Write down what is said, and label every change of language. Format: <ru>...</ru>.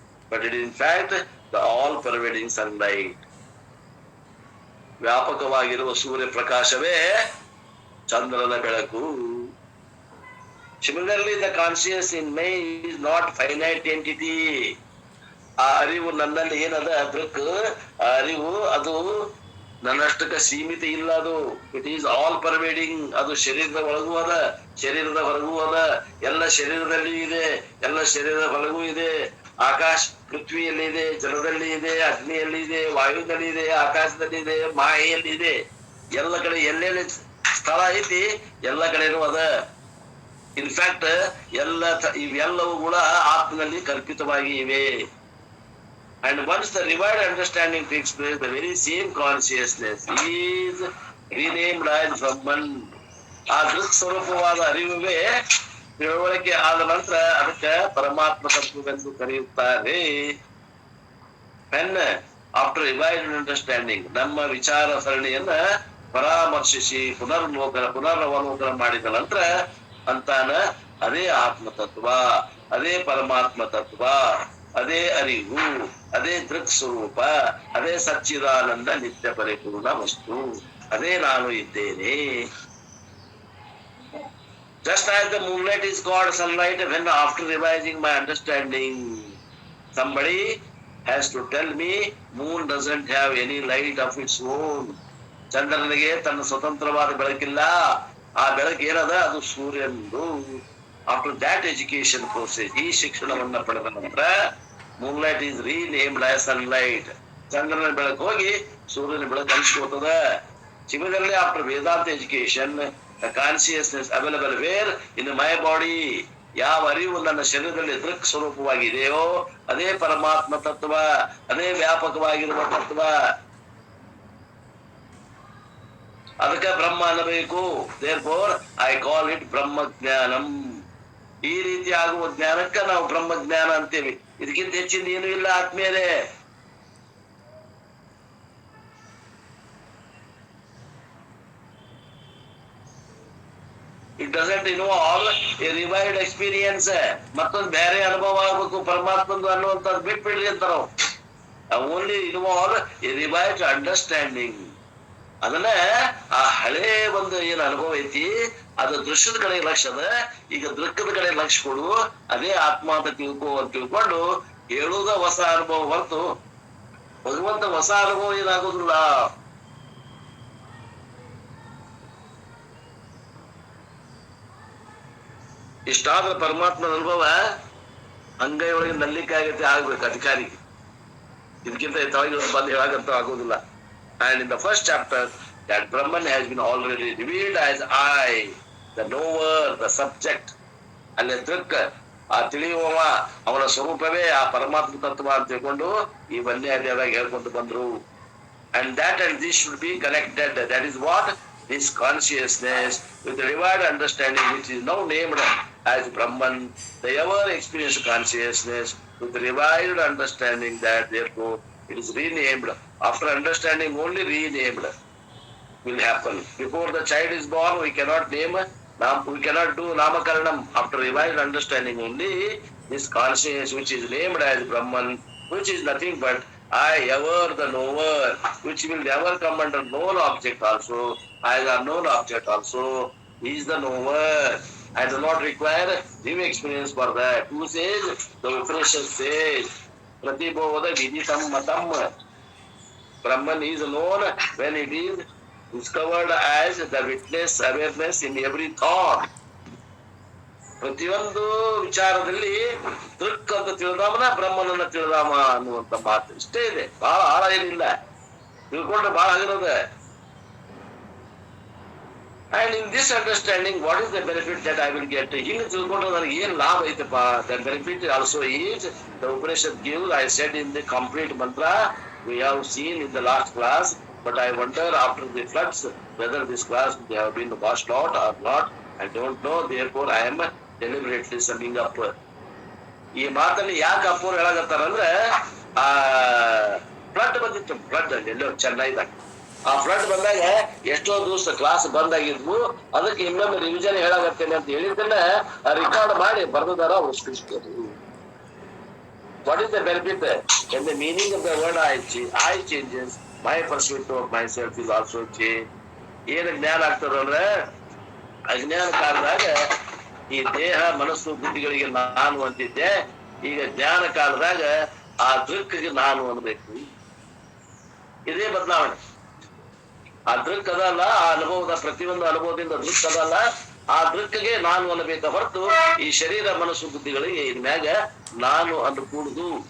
<en>But it in fact the all pervading sunlight.</en> <kn>ವ್ಯಾಪಕವಾಗಿರುವ ಸೂರ್ಯ ಪ್ರಕಾಶವೇ ಚಂದ್ರನ ಬೆಳಕು.</kn> <en>Similarly, the conscious in me is not finite entity.</en> <kn>ಆ ಅರಿವು ನನ್ನಲ್ಲಿ ಏನದ ಅದಕ್ಕೆ ಆ ಅರಿವು ಅದು ನನ್ನಷ್ಟಕ್ಕೆ ಸೀಮಿತ ಇಲ್ಲ. ಅದು</kn> <en>It is all pervading.</en> <kn>ಅದು ಶರೀರದ ಒಳಗೂ ಅದ, ಶರೀರದ ಹೊರಗೂ ಅದ, ಎಲ್ಲ ಶರೀರದಲ್ಲಿ ಇದೆ, ಎಲ್ಲ ಶರೀರದ ಹೊರಗೂ ಇದೆ. ಆಕಾಶ ಪೃಥ್ವಿಯಲ್ಲಿ ಇದೆ, ಜಲದಲ್ಲಿ ಇದೆ, ಅಗ್ನಿಯಲ್ಲಿ ಇದೆ, ವಾಯುದಲ್ಲಿ ಇದೆ, ಆಕಾಶದಲ್ಲಿ ಇದೆ, ಮಾಯೆಯಲ್ಲಿ ಇದೆ. ಎಲ್ಲ ಕಡೆ ಎಲ್ಲೆಲ್ಲಿ ಸ್ಥಳ ಐತಿ ಎಲ್ಲ ಕಡೆನೂ ಅದ. ಇನ್ಫ್ಯಾಕ್ಟ್ ಇವೆಲ್ಲವೂ ಕೂಡ ಆತ್ಮನಲ್ಲಿ ಕಲ್ಪಿತವಾಗಿ ಇವೆ.</kn> <en>And once the revived understanding takes place, the very same consciousness is renamed as Brahman.</en> <kn>ಆ ದೃಕ್ ಸ್ವರೂಪವಾದ ಅರಿವುವೇ ತಿಳುವಳಿಕೆ ಆದ ನಂತರ ಅದಕ್ಕೆ ಪರಮಾತ್ಮ ತತ್ವವೆಂದು ಕರೆಯುತ್ತಾರೆ.</kn> <en>When after revived understanding,</en> <kn>ನಮ್ಮ ವಿಚಾರ ಸರಣಿಯನ್ನ ಪರಾಮರ್ಶಿಸಿ ಪುನರವಲೋಕನ ಮಾಡಿದ ನಂತರ ಅಂತಾನ ಅದೇ ಆತ್ಮತತ್ವ, ಅದೇ ಪರಮಾತ್ಮ ತತ್ವ, ಅದೇ ಅರಿವು, ಅದೇ ದೃಕ್ ಸ್ವರೂಪ, ಅದೇ ಸಚ್ಚಿದಾನಂದ ನಿತ್ಯ ಪರಿಪೂರ್ಣ ವಸ್ತು, ಅದೇ ನಾನು ಇದ್ದೇನೆ.</kn> <en>Just as the moonlight is called sunlight, when after revising my understanding, somebody has to tell me moon doesn't have any light of its own.</en> <kn>ಚಂದ್ರನಿಗೆ ತನ್ನ ಸ್ವತಂತ್ರವಾದ ಬೆಳಕಿಲ್ಲ, ಆ ಬೆಳಕು ಏನದ ಅದು ಸೂರ್ಯಂದು.</kn> <en>after that education process,</en> <kn>ಈ ಶಿಕ್ಷಣವನ್ನ ಪಡೆದ ನಂತರ</kn> <en>Moonlight is renamed as sunlight.</en> <kn>ಚಂದ್ರನ ಬೆಳಕು ಹೋಗಿ ಸೂರ್ಯನ ಬೆಳಕು ಅನಿಸ್ಕೋತದ.</kn> <en>Similarly, after Vedanta education, the consciousness available where in my body,</en> <kn>ಯಾವ ಅರಿವು ನನ್ನ ಶರೀರದಲ್ಲಿ ದೃಕ್ ಸ್ವರೂಪವಾಗಿದೆಯೋ ಅದೇ ಪರಮಾತ್ಮ ತತ್ವ, ಅದೇ ವ್ಯಾಪಕವಾಗಿರುವ ತತ್ವ. ಅದಕ್ಕೆ ಬ್ರಹ್ಮ ಅನ್ನಬೇಕು.</kn> <en>Therefore, I call it ಬ್ರಹ್ಮಜ್ಞಾನಂ.</en> <kn>ಈ ರೀತಿ ಆಗುವ ಜ್ಞಾನಕ್ಕೆ ನಾವು ಬ್ರಹ್ಮಜ್ಞಾನ ಅಂತೇವೆ. ಇದಕ್ಕಿಂತ ಹೆಚ್ಚಿನ ಏನೂ ಇಲ್ಲ ಆತ್ಮೀಯರೇ.</kn> <en>It doesn't involve a revived experience.</en> <kn>ಮತ್ತೊಂದು ಬೇರೆ ಅನುಭವ ಆಗ್ಬೇಕು ಪರಮಾತ್ಮಂದು ಅನ್ನುವಂಥದ್ದು ಬಿಟ್ಬಿಡ್ರಿ ಅಂತಾರ.</kn> <en>Only involve a revived understanding.</en> <kn>ಅದನ್ನ ಆ ಹಳೇ ಒಂದು ಏನ್ ಅನುಭವ ಐತಿ ಅದು ದೃಶ್ಯದ ಕಡೆ ಲಕ್ಷ್ಯ ಅದ, ಈಗ ದೃಕ್ಕದ ಕಡೆ ಲಕ್ಷ್ಯ ಕೊಡು, ಅದೇ ಆತ್ಮ ಅಂತ ತಿಳ್ಕೊಂಡು ಹೇಳುವುದ ಹೊಸ ಅನುಭವ ಹೊರತು ಭಗವಂತ ಹೊಸ ಅನುಭವ ಏನಾಗೋದಿಲ್ಲ. ಇಷ್ಟಾದ್ರ ಪರಮಾತ್ಮನ ಅನುಭವ ಅಂಗೈ ಒಳಗೆ ನಲ್ಲಿಕ್ಕೆ ಆಗತ್ತೆ ಆಗ್ಬೇಕು ಅಧಿಕಾರಿಗೆ. ಇದಕ್ಕಿಂತ ತಳಗೆ ಬಂದು ಹೇಳಾಗಂತ ಆಗೋದಿಲ್ಲ.</kn> <en>And in the first chapter, that Brahman has been already revealed as I, the knower, the subject.</en> <kn>ಅಲ್ಲಿ ದೃಕ್ ಆ ತಿಳಿಯುವವ ಅವನ ಸ್ವರೂಪವೇ ಆ ಪರಮಾತ್ಮ ತತ್ವ ಅಂತ ತಿಳ್ಕೊಂಡು ಈ ಒಂದೇ ಅಧ್ಯಾಯದಾಗ ಹೇಳ್ಕೊಂಡು ಬಂದ್ರು.</kn> <en>And that and this should be connected. That is what this consciousness with the revived understanding, which is now named as Brahman, the ever experienced consciousness with the revived understanding, that therefore it is renamed. After understanding, only renamed will happen. Before the child is born, we cannot name, we cannot do namakaranam. After revived understanding only, this consciousness which is named as Brahman, which is nothing but I, ever the knower, which will never come under known object also, as unknown object also, he is the knower. I do not require new experience for that. Who says? The Upanishad says, Pratibodha Viditam Matam. Brahman is known when it is discovered as the witness, awareness in every thought.</en> <kn>ಪ್ರತಿಯೊಂದು ವಿಚಾರದಲ್ಲಿ ದೃಕ್ ಅಂತ ತಿಳಿದಾಮನ ಬ್ರಹ್ಮನನ್ನ ತಿಳಿದಾಮ ಅನ್ನುವಂತ ಮಾತು ಇಷ್ಟೇ ಇದೆ, ಬಹಳ ಆಳ ಏನಿಲ್ಲ, ತಿಳ್ಕೊಂಡ್ರೆ ಬಹಳ ಆಗಿರೋದ.</kn> <en>And in this understanding, what is the benefit that I will get?</en> <kn>ಹಿಂಗೆ ತಿಳ್ಕೊಂಡ್ರೆ ನನಗೆ ಏನ್ ಲಾಭ ಐತಪ್ಪ?</kn> <en>The benefit also is the Upanishad gives. I said in the complete mantra we have seen in the last class, but I wonder after the floods whether this class they have been washed out or not. I don't know. Therefore, I am deliberately summing up.</en> <kn>ಈ ಮಾತಲ್ಲಿ ಯಾಕೆ ಅಪ್ಪೋರು ಹೇಳಾಕತ್ತಾರಂದ್ರೆ ಆ flood ಬಂದಿತ್ತು, flood ಎಲ್ಲೋ ಚೆನ್ನೈದಾಗ. ಆ flood ಬಂದಾಗ ಎಷ್ಟೋ ದಿವಸ class ಬಂದಾಗಿದ್ವು, ಅದಕ್ಕೆ ಇನ್ನೊಮ್ಮೆ ರಿವಿಷನ್ ಹೇಳಾಕತ್ತೇನೆ ಅಂತ ಹೇಳಿದ್ದನ್ನ ರೆಕಾರ್ಡ್ ಮಾಡಿ ಬರ್ದಿದಾರ ಅವ್ರು ಸೃಷ್ಟಿಸಿದ್ರು.</kn> <en>What is the benefit? When the meaning of the word I changes, my perspective of myself is also changed.</en> <kn>ಏನು ಜ್ಞಾನ ಆಗ್ತದಂದ್ರೆ ಅಜ್ಞಾನ ಕಾಲದಾಗ ಈ ದೇಹ ಮನಸ್ಸು ಬುದ್ಧಿಗಳಿಗೆ ನಾನು ಅಂತಿದ್ದೆ, ಈಗ ಜ್ಞಾನ ಕಾಲದಾಗ ಆ ದೃಕ್ಕಿಗೆ ನಾನು ಅನ್ಬೇಕು. ಇದೇ ಬದಲಾವಣೆ. ಆ ದೃಕ್ ಅದಲ್ಲ, ಆ ಅನುಭವದ ಪ್ರತಿಯೊಂದು ಅನುಭವದಿಂದ ದೃಕ್ ಅದಲ್ಲ, ಆ ದೃಕ್ಕಿಗೆ ನಾನು ಅನ್ನಬೇಕ ಹೊರತು ಈ ಶರೀರ ಮನಸ್ಸು ಬುದ್ಧಿಗಳಿಗೆ ಇನ್ಮ್ಯಾಗ ನಾನು ಅನ್ನಕೂಡುದು.</kn>